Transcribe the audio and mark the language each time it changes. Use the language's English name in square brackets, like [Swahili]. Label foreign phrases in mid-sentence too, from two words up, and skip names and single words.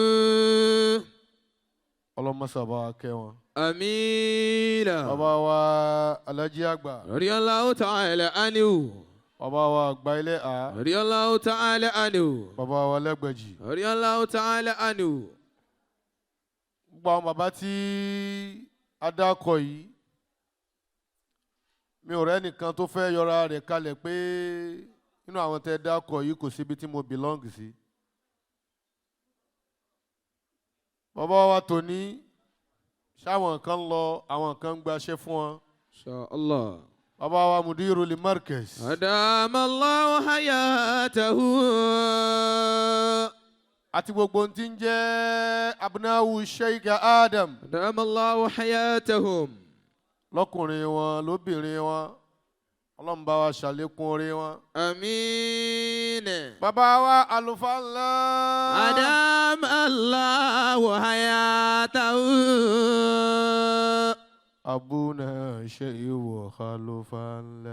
[Arabic] اللهم صل كيوان. آمين. [Yoruba] bàbá wa Alhaji Àgbà. [Arabic] رضي الله تعالى عنه. [Yoruba] bàbá wa Àgbà Ilé A. [Arabic] رضي الله تعالى عنه. [Yoruba] bàbá wa Lẹ́gbẹ̀jì. [Arabic] رضي الله تعالى عنه. [Yoruba] gbogbo àwọn bàbá tí a dákọ̀ yìí mi ò rẹ́ nìkan tó fẹ́ yọra rẹ̀ kalẹ̀ pé nínú àwọn tẹ́ dákọ̀ yìí kò síbi tí mo belong sí. bàbá wa tòní ṣáwọn kan lọ àwọn kan gbaṣẹ́ fún wọn. [Arabic] إن شاء الله. [Yoruba] bàbá wa [Arabic] مدير ل مركز. أدام الله حياته. [Yoruba] àti gbogbo ohun tí ń jẹ́ abnawu Sheikh Adam. [Arabic] أدام الله حياتهم. [Yoruba] lọ́kùnrin wọn lóbìnrin wọn ọlọ́run bá wa ṣàlékún oore wọn. [Arabic] آمين. [Yoruba] bàbá wa àlùfáà ńlá. [Arabic] أدام الله حياته. [Yoruba] abúna ṣe ìwọ àlùfáà ńlá.